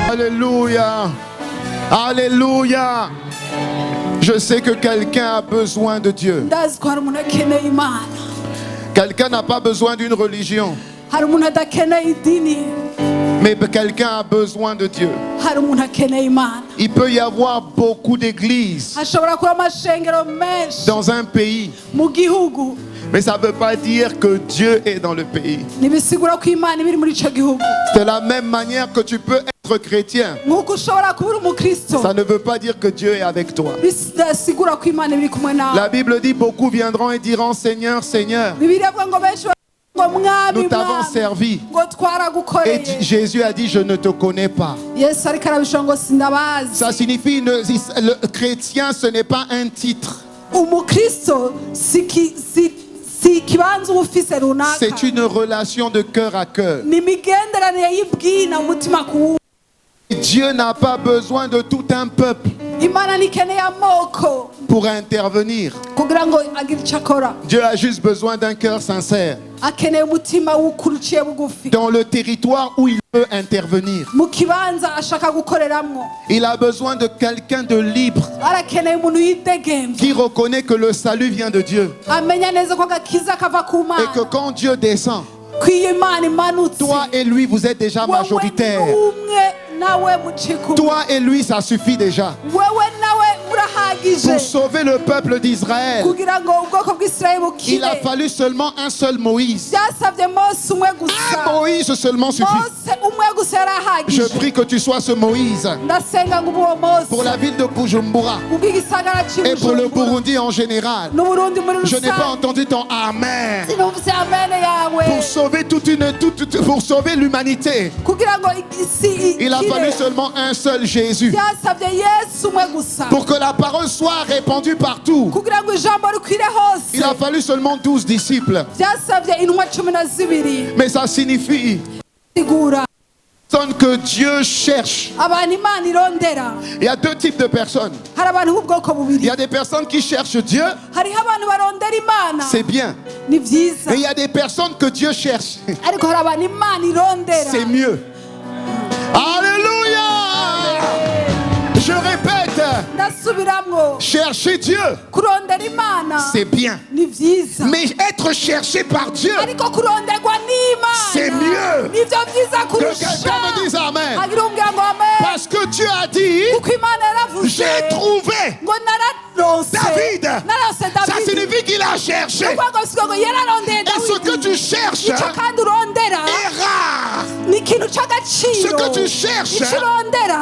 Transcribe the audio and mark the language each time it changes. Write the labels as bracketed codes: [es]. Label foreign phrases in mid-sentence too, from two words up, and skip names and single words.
[fr] Alléluia. Alléluia. Je sais que quelqu'un a besoin de Dieu. [rn] ndazi ko hari umuntu akeneye Imana. [fr] Quelqu'un n'a pas besoin d'une religion, [rn] Hari umuntu adakeneye idini. [fr] mais quelqu'un a besoin de Dieu. [rn] Hari umuntu akeneye Imana. [fr] Il peut y avoir beaucoup d'églises [rn] Hashobora kuba amashengero menshi [fr] dans un pays, [rn] mu gihugu, [fr] mais ça ne veut pas dire que Dieu est dans le pays. [rn] ntibisigura ko Imana ibiri muri ico gihugu. [fr] De la même manière que tu peux être chrétien, [rn] Nk'uko ushobora kuba uri umukristo, [fr] ça ne veut pas dire que Dieu est avec toi. [rn] bidasigura ko Imana ibiri kumwe nawe. [fr] La Bible dit beaucoup viendront et diront Seigneur, Seigneur, [rn] Bibiliya ivuga ngo benshi ngo mwami [fr] nous t'avons [rn] mwami, [fr] servi. [rn] ngo [fr] Et [rn] twaragukoreye. [fr] Jésus a dit je ne te connais pas. [rn] Yesu ariko arabishura ngo sindabazi. [fr] Ça signifie le chrétien, ce n'est pas un titre, [rn] Umukristo si ikibanza uba ufise runaka, [fr] c'est une relation de cœur à cœur. [rn] ni imigenderanire y'ibwina umutima ku wundi. [fr] Dieu n'a pas besoin de tout un peuple [rn] Imana ntikeneye amoko [fr] pour intervenir. [rn] kugira ngo agire icyo akora. [fr] Dieu a juste besoin d'un cœur sincère [rn] Akeneye umutima w'ukuri uciye bugufi [fr] dans le territoire où il peut intervenir. [rn] mu kibanza ashaka gukoreramwo. [fr] Il a besoin de quelqu'un de libre [rn] Arakeneye umuntu yidegemvya, [fr] qui reconnaît que le salut vient de Dieu [rn] amenya neza ko agakiza kava ku [fr] et que [rn] Mana, [fr] quand Dieu descend, [rn] ko iyo Imana imanutse [fr] toi et lui vous êtes déjà [rn] wewe [fr] majoritaire. [rn] n'umwe nawe mucikumwe, [fr] Toi et lui ça suffit déjà [rn] wewe nawe murahagije [fr] pour sauver le peuple d'Israël. [rn] kugira ngo ubwoko bw'Isirayeli [fr] Il a [rn] bukire. [fr] fallu seulement un seul Moïse. [rn] Byasabye Mose umwe gusa. [fr] Un Moïse seulement suffit. [rn] Mose umwe gusa [fr] Je [rn] yarahagije. [fr] prie que tu sois ce Moïse [rn] Ndasenga ngo ube uwo Mose [fr] pour la ville de Bujumbura [rn] ubw'igisagara [fr] et pour le [rn] cy'Ubujumbura [fr] Burundi en général. [rn] n'Uburundi muri [fr] Je n'ai pas [rn] rusange. [fr] entendu ton amen. [rn] Sinumvise amene yawe [fr] Pour sauver pour sauver l'humanité, [rn] kugira ngo isi [fr] il a fallu [rn] ikire. [fr] seulement un seul Jésus. [rn] Byasabye Yesu umwe gusa [fr] Pour que la parole soit répandue partout, [rn] kugira ngo ijambo rikwire [fr] il [rn] hose. [fr] a fallu seulement 12 disciples. [rn] Byasabye intumwa 12 [fr] Mais ça signifie [rn] sigura [fr] que Dieu cherche. [rn] abantu Imana irondera. [fr] Il y a deux types de personnes. [rn] Hari abantu b'ubwoko [fr] Il [rn] bubiri. [fr] y a des personnes qui cherchent Dieu, [rn] Hariho abantu barondera Imana, [fr] c'est bien. [rn] ni byiza, [fr] Mais il y a des personnes que Dieu cherche, [rn] ariko hari abantu Imana irondera. [fr] c'est mieux. Alléluia! Je répète, [rn] Ndasubiramwo, [fr] chercher Dieu, [rn] kurondera Imana [fr] c'est bien. [rn] ni byiza, [fr] Mais être cherché par Dieu, [rn] ariko kuronderwa n'Imana [fr] c'est mieux. [rn] nivyo byiza [fr] Que quelqu'un [rn] kurusha. [fr] me dise Amen. [rn] Hagira umbwira ngo amen, [fr] Parce que Dieu a dit, [rn] kuko Imana yaravuze [fr] j'ai trouvé [rn] ngo nararonse David. narose [fr] Ça David. signifie qu'il a cherché. [rn] Nukuvuga ngo siko ngo yararondeye [fr] Et ce que Dawidi. tu cherches [rn] Ico kandi urondera [fr] est rare. [rn] ni ikintu c'agaciro. [fr] Ce que tu cherches [rn] Ico urondera